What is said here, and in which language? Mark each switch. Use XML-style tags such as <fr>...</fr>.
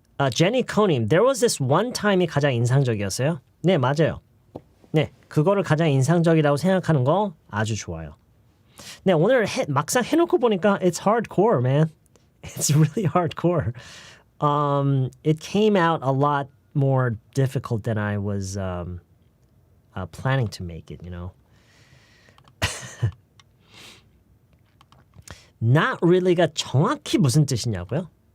<en>Jenny Konim, there was this one time이</en> <ko>가장 인상적이었어요. 네, 맞아요. 네, 그거를 가장 인상적이라고 생각하는 거 아주 좋아요. 네, 오늘 막상 해놓고 보니까</ko> <en>it's hardcore, man. It's really hardcore. It came out a lot more difficult than I was planning to make it, you know. Not really</en> <ko>가 정확히 무슨 뜻이냐고요?</ko>